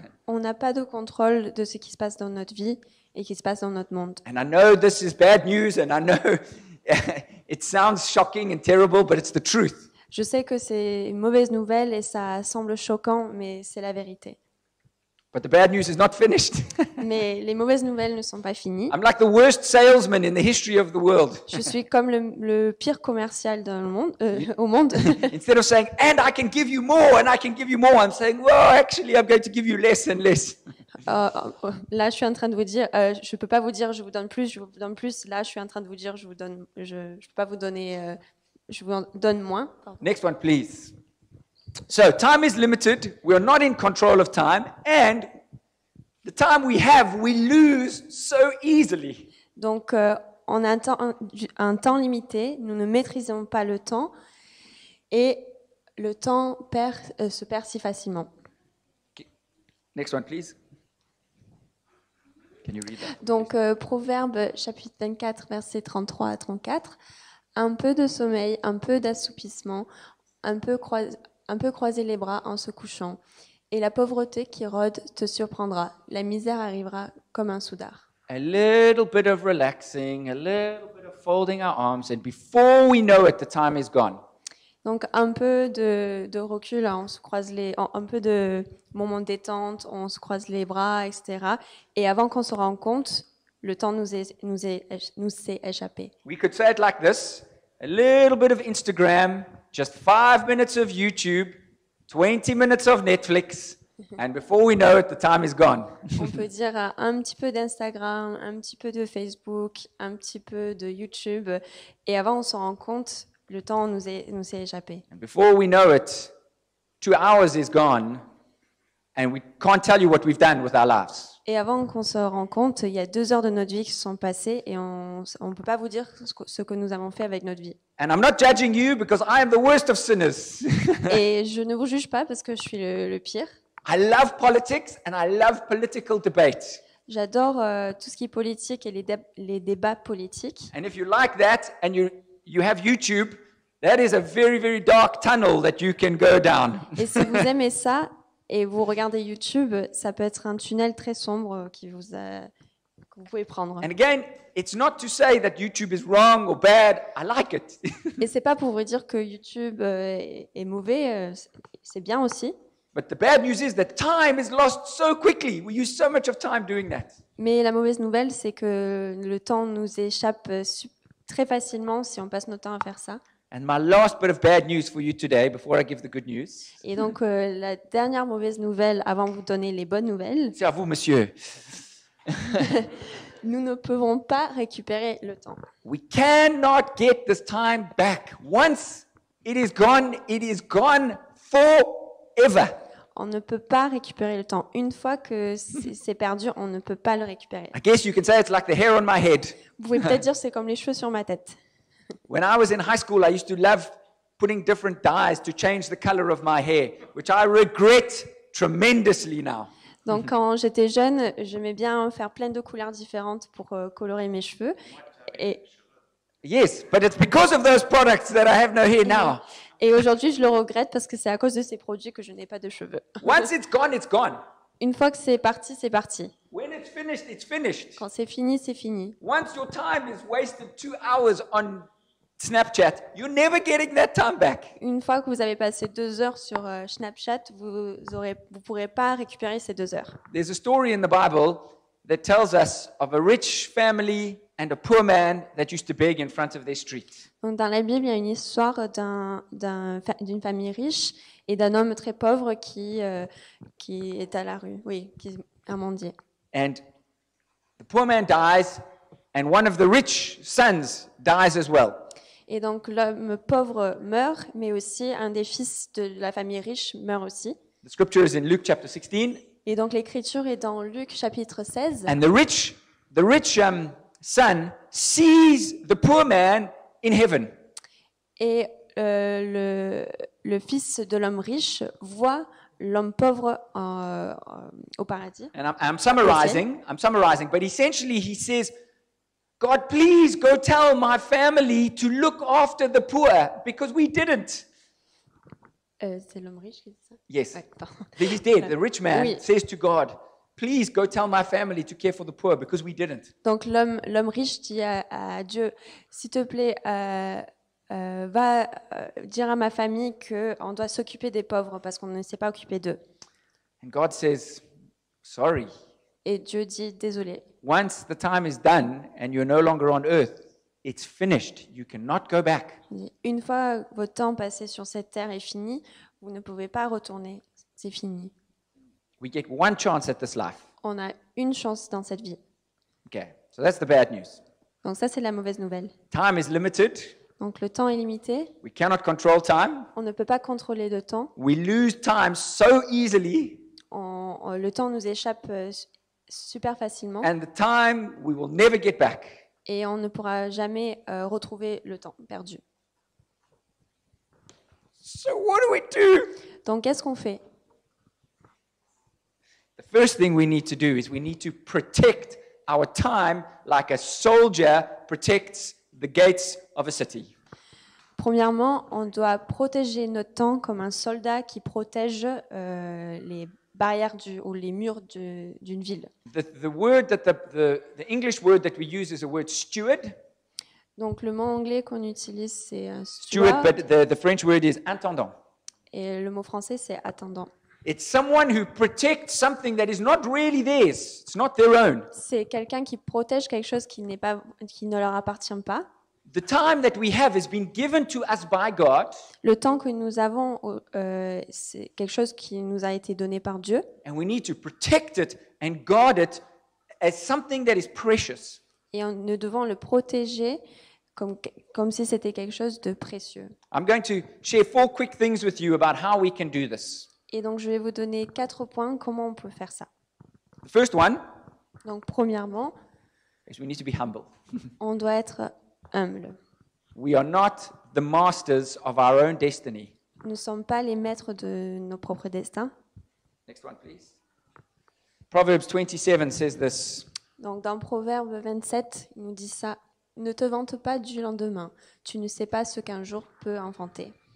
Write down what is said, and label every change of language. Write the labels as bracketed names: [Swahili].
[French] On n'a pas de contrôle de ce qui se passe dans notre vie et qui se passe dans notre monde. [English] And I know this is bad news and I know it sounds shocking and terrible, but it's the truth. [French] Je sais que c'est une mauvaise nouvelle et ça semble choquant, mais c'est la vérité. [English] But the bad news is not finished. [French] Mais les mauvaises nouvelles ne sont pas finies. [English] I'm like the worst salesman in the history of the world. [French] Je suis comme le pire commercial dans le monde, au monde. [English] Instead of saying, and I can give you more, and I can give you more, I'm saying, well, actually, I'm going to give you less and less. [French] Là, je suis en train de vous dire, je peux pas vous dire, je vous donne plus, je vous donne plus. Là, je suis en train de vous dire, je peux pas vous donner, je vous en donne moins. Pardon. [English] Next one, please. So, time is limited. We are not in control of time, and the time we have, we lose so easily. [French] Donc, on a un temps limité. Nous ne maîtrisons pas le temps, et le temps se perd si facilement. [English] Okay. Next one, please. Can you read that? [French] Donc, Proverbe chapitre 24, versets 33 à 34. Un peu de sommeil, un peu d'assoupissement, un peu croiser les bras en se couchant. Et la pauvreté qui rôde te surprendra. La misère arrivera comme un soudard. [English] A little bit of relaxing, a little bit of folding our arms, and before we know it, the time is gone. [French] Donc, un peu de recul, on se croise un peu de moment de détente, on se croise les bras, etc. Et avant qu'on se rende compte, le temps nous s'est échappé. [English] We could say it like this: a little bit of Instagram, just 5 minutes of YouTube, 20 minutes of Netflix, and before we know it, the time is gone. [French] On peut dire un petit peu d'Instagram, un petit peu de Facebook, un petit peu de YouTube, et avant on se rend compte, le temps nous s'est échappé. [English] And before we know it, 2 hours is gone, and we can't tell you what we've done with our lives. [French] Et avant qu'on se rende compte, il y a 2 heures de notre vie qui se sont passées et on ne peut pas vous dire ce que nous avons fait avec notre vie. [English] And I'm not judging you because I am the worst of sinners. [French] Et je ne vous juge pas parce que je suis le pire. [English] I love politics and I love political debate. [French] J'adore tout ce qui est politique et les débats politiques. [English] And if you like that and you have YouTube, that is a very, very dark tunnel that you can go down. [French] Et si vous aimez ça et vous regardez YouTube, ça peut être un tunnel très sombre que vous pouvez prendre. [English] And again, it's not to say that YouTube is wrong or bad. I like it. [French] Et c'est pas pour vous dire que YouTube est mauvais, c'est bien aussi. [English] But the bad news is that time is lost so quickly. We use so much of time doing that. [French] Mais la mauvaise nouvelle, c'est que le temps nous échappe très facilement si on passe notre temps à faire ça. [English] And my last bit of bad news for you today, before I give the good news. [French] Et donc, la dernière mauvaise nouvelle, avant de vous donner les bonnes nouvelles, C'est à vous, monsieur. nous ne pouvons pas récupérer le temps. [English] We cannot get this time back. Once it is gone forever. [French] On ne peut pas récupérer le temps. Une fois que c'est perdu, on ne peut pas le récupérer. [English] I guess you can say it's like the hair on my head. [French] Vous pouvez peut-être dire c'est comme les cheveux sur ma tête. [English] When I was in high school, I used to love putting different dyes to change the color of my hair, which I regret tremendously now. [French] Donc, quand j'étais jeune, j'aimais bien faire plein de couleurs différentes pour colorer mes cheveux. [English] Yes, but it's because of those products that I have no hair now. [French] Et aujourd'hui, je le regrette parce que c'est à cause de ces produits que je n'ai pas de cheveux. [English] Once it's gone, it's gone. [French] Une fois que c'est parti, c'est parti. [English] When it's finished, it's finished. [French] Quand c'est fini, c'est fini. [English] Once your time is wasted 2 hours on Snapchat, you're never getting that time back. [French] Une fois que vous avez passé 2 heures sur Snapchat, vous pourrez pas récupérer ces 2 heures. [English] There's a story in the Bible that tells us of a rich family and a poor man that used to beg in front of their street. [French] Donc, dans la Bible, il y a une histoire d'une famille riche et d'un homme très pauvre qui est à la rue, qui est un mendier. [English] And the poor man dies, and one of the rich sons dies as well. [French] Et donc l'homme pauvre meurt, mais aussi un des fils de la famille riche meurt aussi. [English] The scripture is in Luke chapter 16. [French] Et donc l'écriture est dans Luc chapitre 16. [English] And the rich son sees the poor man in heaven. [French] Et le fils de l'homme riche voit l'homme pauvre au paradis. [English] And I'm summarizing, but essentially he says, God, please go tell my family to look after the poor because we didn't. [French] C'est l'homme riche qui dit ça? [English] Yes. [French] Ouais, pardon. [English] He's dead. The rich man [French] Oui. [English] says to God, please go tell my family to care for the poor because we didn't. [French] Donc l'homme riche dit à Dieu, s'il te plaît, va dire à ma famille qu'on doit s'occuper des pauvres parce qu'on ne s'est pas occupé d'eux. [English] And God says, sorry. [French] Et Dieu dit, désolé, [English] Once the time is done and you're no longer on earth, it's finished. You cannot go back. [French] il dit, une fois votre temps passé sur cette terre est fini, vous ne pouvez pas retourner, c'est fini. [English] We get one chance at this life. [French] On a une chance dans cette vie. [English] Okay, so that's the bad news. [French] Donc ça, c'est la mauvaise nouvelle. [English] Time is limited. [French] Donc le temps est limité, [English] We cannot control time. [French] on ne peut pas contrôler le temps. [English] We lose time so easily, [French] Le temps nous échappe super facilement [English] and the time we will never get back. [French] et on ne pourra jamais retrouver le temps perdu. [English] So what do we do? [French] Donc qu'est-ce qu'on fait? [English] The first thing we need to do is we need to protect our time like a soldier protects the gates of a city. [French] Premièrement, on doit protéger notre temps comme un soldat qui protège les barrières ou les murs d'une ville. [English] The word that the English word that we use is a word steward. [French] Donc le mot anglais qu'on utilise c'est [English] Steward, steward but the French word is intendant. [French] et le mot français c'est attendant. [English] It's someone who protects something that is not really theirs. It's not their own. [French] C'est quelqu'un qui protège quelque chose qui ne leur appartient pas. [English] The time that we have has been given to us by God, [French] Le temps que nous avons, c'est quelque chose qui nous a été donné par Dieu. [English] and we need to protect it and guard it as something that is precious. [French] Et nous devons le protéger comme si c'était quelque chose de précieux. [English] I'm going to share 4 quick things with you about how we can do this. [French] Et donc, je vais vous donner 4 points comment on peut faire ça. [English] The first one [French] Donc, premièrement, [English] is we need to be humble. [French] on doit être humble. [English] We are not the masters of our own destiny. [French] Nous ne sommes pas les maîtres de nos propres destins. [English] Next one, please. Proverbs 27 says this. [French] Donc, dans Proverbe 27, il nous dit ça. Ne te vante pas du lendemain. Tu ne sais pas ce qu'un jour peut inventer.